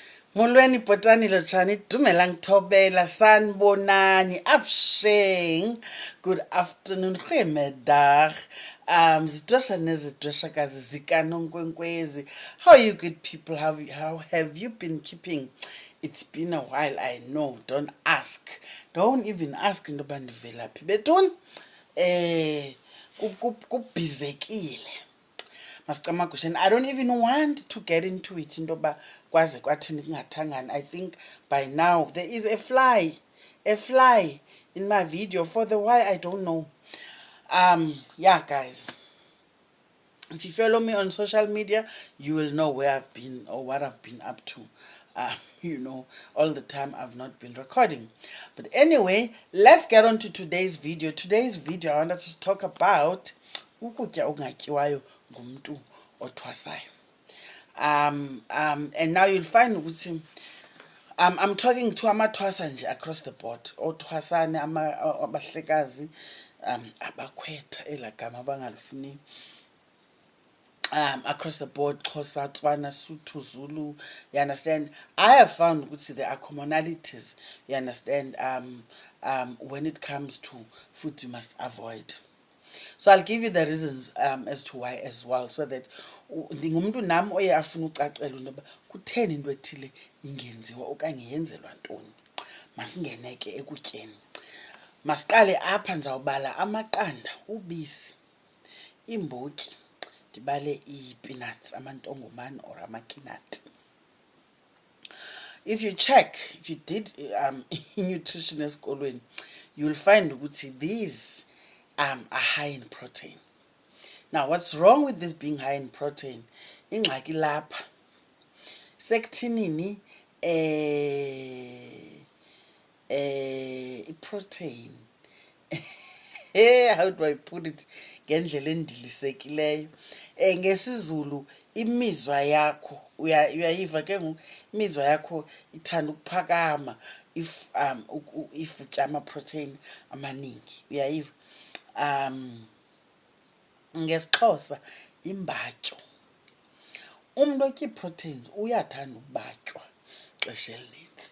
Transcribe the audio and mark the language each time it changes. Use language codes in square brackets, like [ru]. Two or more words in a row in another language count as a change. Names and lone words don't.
[xh] Molweni bhotani lotshani dumelang thobela sanibonani absheng. [en] Good afternoon goeiemiddag. [xh] Zidwesha nezidweshakazi zika Nonkwenkwezi. [en] How are you good people? How have you been keeping? It's been a while, I know. Don't ask. Don't even ask [xh] intoba ndivelaphi betuni. Kubhizekile. [en] And I don't even want to get into it [xh] intoba kwaze kwathini kungathangani. [en] I think by now there is a fly in my video. For the why, I don't know. Yeah, guys, if you follow me on social media, you will know where I've been or what I've been up to. All the time I've not been recording. But anyway, let's get on to today's video. Today's video, I wanted to talk about [xh] ukutya okungatyiwayo ngumntu othwasayo. [en] And now you'll find ukuthi I'm talking to [xh] amathwasa nje [en] across the board. [xh] Othwasane abahlekazi abakhwetha elagama abangalifuni. [en] Across the board, Xhosa, Tswana, Sotho, Zulu, you understand? I have found there are commonalities, you understand, when it comes to food you must avoid. So I'll give you the reasons as to why as well, so that [xh] ndingumntu nam oye afuna ucacela intoba kutheni into ethile ingenziwa okanye yenzelwa ntoni. Masingene ke ekutyeni. Masiqale apha, ndizawubala amaqanda, ubisi, iimbotyi, ndibale ii-peanuts, amantongomane or amakinati. [en] If you did nutrition esikolweni, you'll find ukuthi these are high in protein. Now, what's wrong with this being high in protein? [xh] Ingxaki lapha sekuthinini protein. [en] How do I put it [xh] ngendlela endilisekileyo? NgesiZulu imizwa yakho uyayiva ke ngoku, imizwa yakho ithanda ukuphakama if utya ama-protein amaningi, uyayiva. NgesiXhosa imbatyo, umntu otya ii-proteins uyathanda ubatywa ixesha elinintsi.